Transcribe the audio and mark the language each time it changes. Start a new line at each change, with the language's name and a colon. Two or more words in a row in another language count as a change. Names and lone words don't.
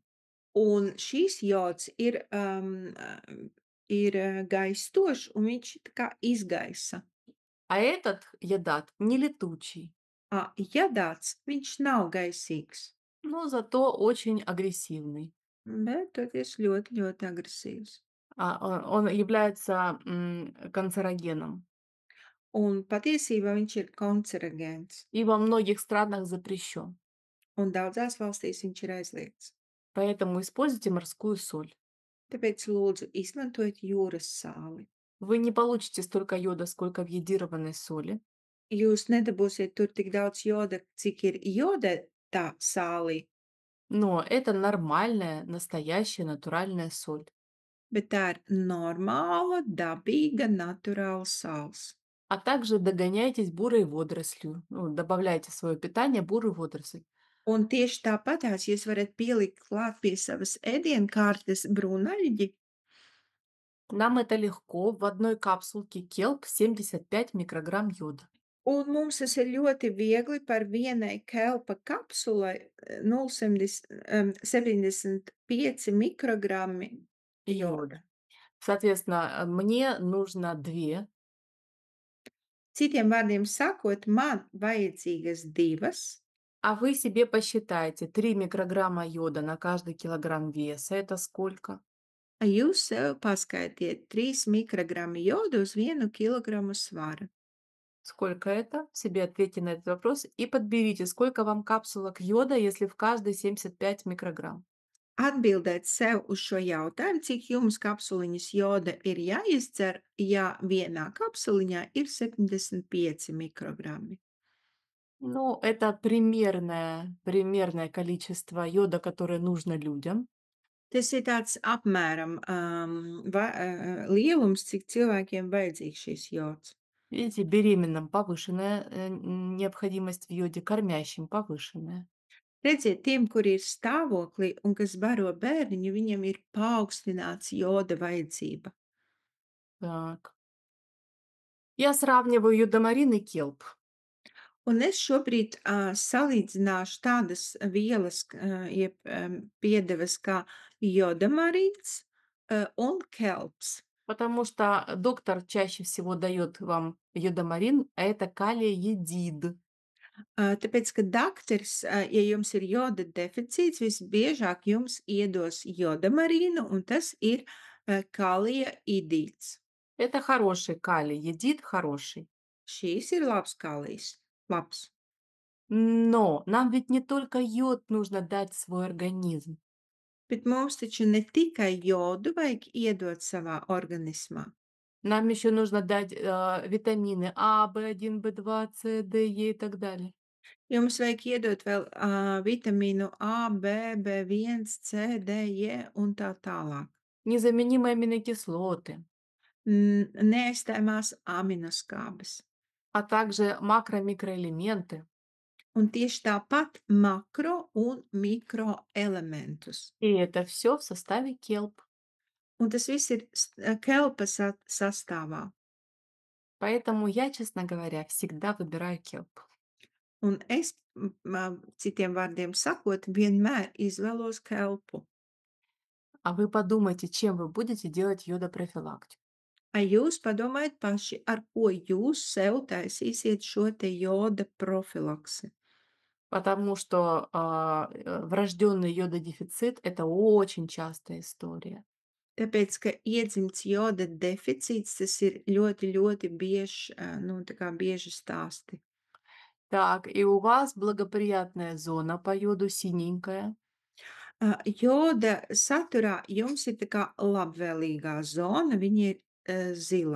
Latvian: un šīs jods ir gaistošs, un viņš tā kā izgaisa.
Russian: А этот йодат не летучий,
Latvian: Jodāts, viņš nav gaisīgs,
Russian: но зато очень агрессивный.
Latvian: bet toties ļoti agresīvs.
Russian: Он является канцерогеном.
Latvian: Un patiesībā viņš ir kancerogēns,
Russian: И во многих странах запрещен.
Latvian: un daudzās valstīs viņš ir aizliegts.
Russian: Поэтому используйте морскую соль.
Latvian: Tāpēc lūdzu izmantojiet jūras sāli.
Russian: Вы не получите столько йода, сколько в йодированной соли,
Latvian: Jūs nedabūsiet tur tik daudz joda, cik ir jodētā sālī,
Russian: но это нормальная, настоящая, натуральная соль.
Latvian: bet tā ir normāla, dabīga, naturāla sāls.
Russian: А также догоняйтесь бурой водорослью. Ну, добавляйте в свое питание бурую водоросль.
Latvian: Un tieši tāpatās jūs varat pielikt klāt pie savas ēdienkārtes brūnaļģi,
Russian: Нам это легко. В одной капсулке келп 75 микрограмм йода.
Latvian: un mums tas ir ļoti viegli par vienai kelpa kapsulai 0,75 mikrogrammi joda.
Russian: Йода. Соответственно, мне нужно 2.
Latvian: Citiem vārdiem sakot, man vajadzīgas 2.
Russian: А вы себе посчитайте, 3 микрограмма йода на каждый килограмм веса. Это сколько?
Latvian: Jūs sev paskaitiet 3 mikrogrammi jodu uz 1 kilogramu svara.
Russian: Сколько это? Себе ответьте на этот вопрос и подберите, сколько вам капсулок йода, если в каждой 75 микрограмм.
Latvian: Atbildēt sev uz šo jautājumu, cik jums kapsuliņas joda ir jāizdzer, ja vienā kapsuliņā ir 75 mikrogrammi.
Russian: Ну, это примерное количество йода, которое нужно людям.
Latvian: Tas ir tāds apmēram lielums, cik cilvēkiem vajadzīgs šis jods.
Russian: Видите, беременным повышенная необходимость в йоде, кормящим повышенная.
Latvian: Redziet, tiem, kuri ir stāvoklī un kas baro bērniņu, viņiem ir paaugstināts joda vajadzība.
Russian: Так. Я сравниваю йодомарин и келп.
Latvian: Un es šobrīd salīdzināšu tādas vielas, jeb piedevas kā jodamarīns un kelps.
Russian: Потому что доктор чаще всего дает вам йодомарин, а это калиедид.
Latvian: Tāpēc, ka dakteris, ja jums ir joda deficīts, visbiežāk jums iedos jodamarīnu, un tas ir kalija idīts.
Russian: Это хороший калиедид, хороший.
Latvian: Šīs ir labs kalijs. Labs.
Russian: Но нам ведь не только йод нужно дать в свой организм.
Latvian: Bet mums taču ne tikai jodu vajag iedot savā organismā.
Russian: Нам еще нужно дать, витамины А, В1, В2, С, Д, Е и так далее.
Latvian: Jums vajag iedot vēl vitamīnu A, B, B1, C, D, E un tā tālāk.
Russian: Незаменимые аминокислоты,
Latvian: Neaizstājamās aminoskābes.
Russian: а также макро-микроэлементы.
Latvian: Un tieši tāpat makro un mikroelementus.
Russian: И это все в составе келп.
Latvian: Un tas viss ir kelpa sastāvā.
Russian: Поэтому я, честно говоря, всегда выбираю келп.
Latvian: Un es, citiem vārdiem sakot, vienmēr izvēlos kelpu.
Russian: А вы подумайте, чем вы будете делать йодопрофилактику.
Latvian: Jūs padomājiet paši, ar ko jūs sev taisīsiet šo te joda profilaksi.
Russian: Потому что врожденный йододефицит– это очень частая история.
Latvian: Tāpēc, ka iedzimts joda deficīts, tas ir ļoti, ļoti biežs, nu, tā kā bieži stāsti.
Russian: Так, и у вас благоприятная зона по йоду синенькая.
Latvian: Joda saturā jums ir tā kā labvēlīgā zona, viņa ir, zila.